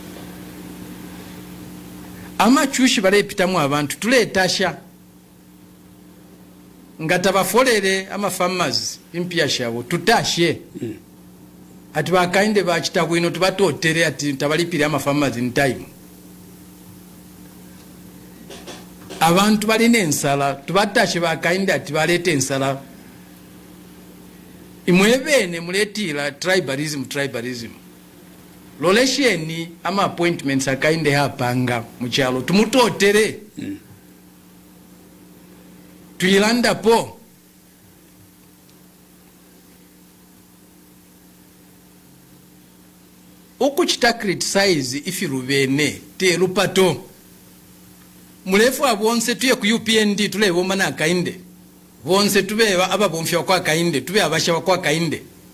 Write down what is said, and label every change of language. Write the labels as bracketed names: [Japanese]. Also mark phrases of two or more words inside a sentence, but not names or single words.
[Bemba] Amachushi bale pitamu abantu tuletasha. Ngata bafolere ama farmers impia shabo tutashe. Ati bakainde bachita kwino tubatotere ati tabalipira ama farmers [English] in time. [Bemba] Abantu balina ensala tubatashe bakainde ati balete ensala imwebene muletira tribalism lolesheni ama appointments akainde hapanga muchalo tumutotere tuyilanda po okuchita criticize ifirubene te lupato mulefu abonse tuye ku UPND tulebo mana akainde bonse tubeba ababomfya kwa akainde tube abasha kwa akainde